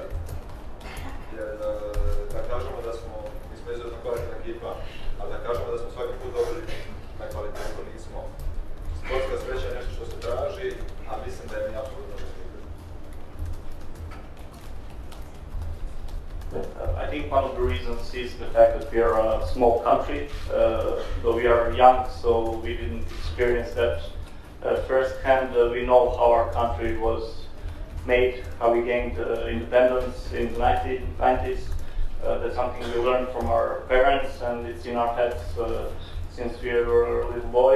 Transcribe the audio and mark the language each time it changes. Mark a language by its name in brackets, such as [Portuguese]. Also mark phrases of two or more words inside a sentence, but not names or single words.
[Croatian] Jer da kažemo da smo izuzetno kvalitetna ekipa, ali da kažemo da smo svaki put dobili na kvalitetu nismo. Sportska sreća je nešto što se traži, a mislim da je mi apsolutno neslično. [English] I think one of the reasons is the fact that we are a small country, though we are young, so we didn't experience that firsthand. We know how our country was made, how we gained independence in the 1990s. That's something we learned from our parents, and it's in our heads since we were little boys.